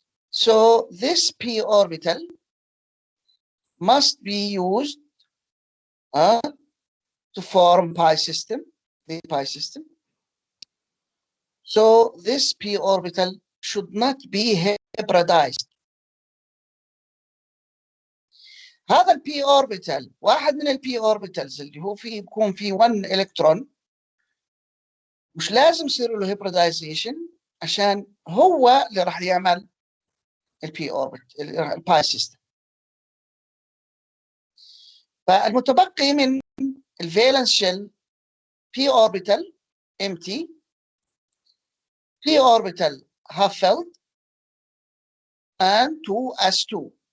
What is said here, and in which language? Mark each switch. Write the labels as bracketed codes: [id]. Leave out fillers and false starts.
[en] So this p orbital must be used to form pi system, the pi system. So this p orbital should not be hybridized. [ar] هذا البي اوربيتال واحد من البي اوربيتالز اللي هو فيه بيكون فيه 1 الكترون مش لازم يصير له هيبريدايزيشن عشان هو اللي راح يعمل البي اوربت الباي سيستم. فالمتبقي من الفالنس شيل بي اوربيتال [en] empty, p orbital half-filled, and 2s2.